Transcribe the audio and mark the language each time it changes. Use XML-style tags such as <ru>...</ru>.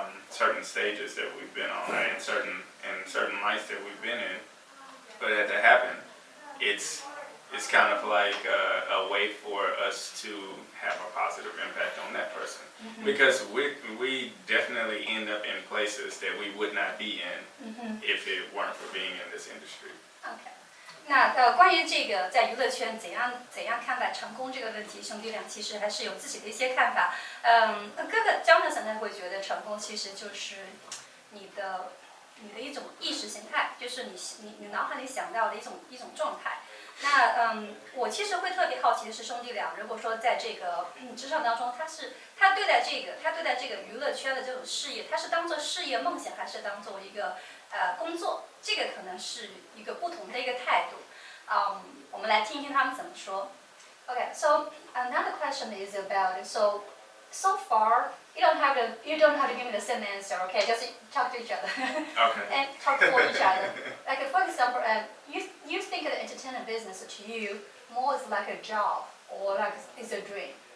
<en>certain stages that we've been on, right? in certain lights that we've been in, for that to happen, it's kind of like a way for us to have a positive impact on that person. Because we definitely end up in places that we would not be in if it weren't for being in this industry.</en> <zh>OK， 那关于这个在娱乐圈怎样看待成功这个问题，兄弟俩其实还是有自己的一些看法。哥哥 Jonathan 他会觉得成功其实就是你的一种意识形态，就是你脑海里想到的一种状态。那我其实会特别好奇的是兄弟俩，如果说在这个职场当中，他对待这个娱乐圈的这种事业，他是当做事业梦想，还是当做一个工作？这个可能是一个不同的一个态度。我们来听一听他们怎么说。</zh> <en>Okay, so another question is about so far you don't have to give me the same answer. Okay, just talk to each other. Okay. And talk for each other. Like for example, you think the entertainment business to you more is like a job or like it's a dream.</en>